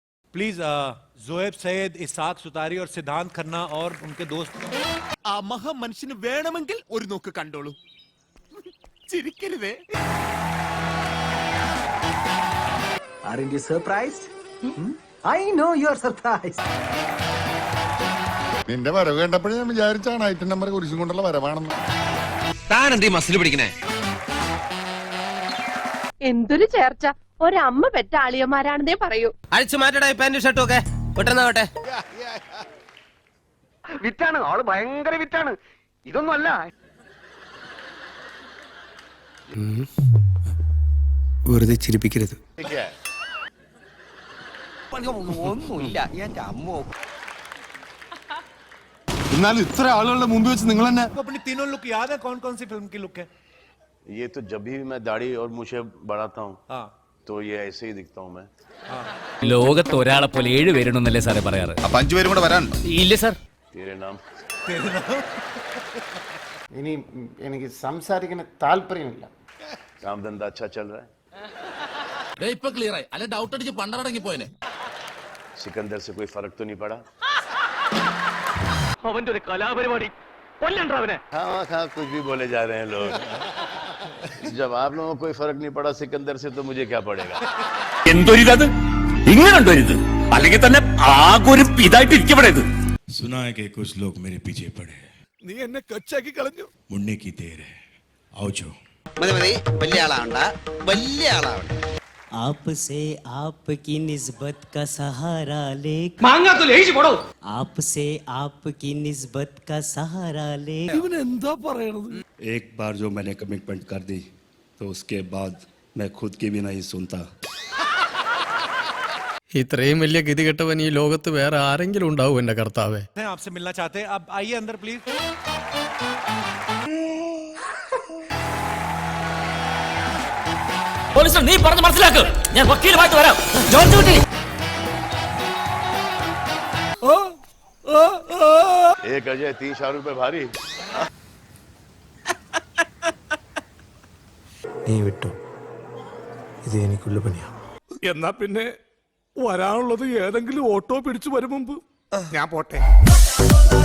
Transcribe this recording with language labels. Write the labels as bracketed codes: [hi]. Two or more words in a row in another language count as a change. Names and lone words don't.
[hi] प्लीज जोएब सैयद, इसाक सुतारी और सिद्धांत खन्ना और उनके दोस्त [ml] ആ മഹാമനുഷ്യന് വേണമെങ്കിൽ ഒരു നോക്ക് കണ്ടോളൂ. ചിരിക്കരുതേ. [en] Aren't you surprised? I know you're surprised. [ml] നിന്റെ വരവ് കണ്ടപ്പോഴേ ഞാൻ വിചാരിച്ചാണ് [en] item number [ml] കുരിശും കൊണ്ടുള്ള വരവാണെന്ന്. താൻ എന്തീ മസിൽ പിടിക്കണേ? എന്തൊരു ചേർച്ച, ഒരമ്മ പെറ്റ ആളിയന്മാരാണെന്നേ പറയൂ. അഴിച്ചു മാറ്റടാ പാന്റ് ഷർട്ടും ഒക്കെ പെട്ടെന്നാവട്ടെ. വിറ്റാണ് ആള്, ഭയങ്കര വിറ്റാണ്. ഇതൊന്നും അല്ല. വെറുതെ ചിരിപ്പിക്കരുത്. ഒന്നുമില്ല എന്റെ അമ്മോ. എന്നാലും ഇത്ര ആളുകളുടെ മുമ്പ് വെച്ച് നിങ്ങൾ തന്നെ [hi] अपनी तीनों लुक याद है? कौन कौन सी फिल्म की लुक है? ये तो जब भी मैं दाढ़ी और मूछे बढ़ाता हूँ हाँ तो ये ऐसे ही दिखता हूँ मैं. [ml] ലോകത്ത് ഒരാളെ പോലെ 7 പേരുണ്ടെന്നല്ലേ സാറേ പറയാറ്? അപ്പൊ 5 പേരും കൂടെ വരാൻ ഇല്ല സാർ. [hi] तेरे नाम [ml] ഇനി എനിക്ക് സംസാരിക്കുന്ന താല്പര്യമില്ല. [hi] काम धंधा अच्छा चल रहा है? [ml] ഇപ്പൊ ക്ലിയർ ആയി. അല്ല ഡൗട്ട് അടിച്ച് പണ്ടടങ്ങി പോയനെ. [hi] सिकंदर से कोई फर्क तो नहीं पड़ा? [ml] അവന്റെ ഒരു കലാപരിപാടി കൊല്ലണ്ട അവനെ. [hi] हाँ हाँ कुछ भी बोले जा रहे हैं लोग. जब आप लोगों को कोई फर्क नहीं पड़ा सिकंदर से तो मुझे क्या पड़ेगा? [ml] എന്തൊരിത് ഇങ്ങനെയുണ്ടോരിത്? അല്ലെങ്കിൽ തന്നെ ആകൊരു ഇതായിട്ട് ഇരിക്കപ്പെടരുത്. [hi] सुना है कि कुछ लोग मेरे पीछे पड़े हैं. [ml] നീ എന്നെ കൊച്ചാക്കി കളഞ്ഞു. [hi] मुड़ने की देर है. आओ जो. [ml] മതി മതി, വലിയ ആളാവണ്ട, വലിയ ആളാവണ്ട. [hi] आपसे आपकी निस्बत का सहारा ले, [ml] മാങ്ങാ [hi] तो ले [ml] പോടോ. [hi] आपसे आपकी निस्बत का सहारा ले. [ml] ഇവൻ എന്താ പറയണത്? [hi] एक बार जो मैंने कमिटमेंट कर दी तो उसके बाद मैं खुद की भी नहीं सुनता. [ml] ഇത്രയും വലിയ ഗതികെട്ടവൻ ഈ ലോകത്ത് വേറെ ആരെങ്കിലും ഉണ്ടാവും എന്റെ കർത്താവേ? [hi] आपसे मिलना चाहते हैं. अब आइए अंदर प्लीज. [ml] പോലീസ് നീ പറഞ്ഞ് മനസ്സിലാക്ക്. ഞാൻ വക്കീലുമായിട്ട് വരാം. ജോർജ് കുട്ടി. [hi] एक अजय 3 शाहरुख पे भारी. [ml] നീ വിട്ടോ, ഇത് എനിക്കുള്ള പണിയാ. എന്നാ പിന്നെ വരാനുള്ളത് ഏതെങ്കിലും ഓട്ടോ പിടിച്ചു വരും മുമ്പ് ഞാൻ പോട്ടെ.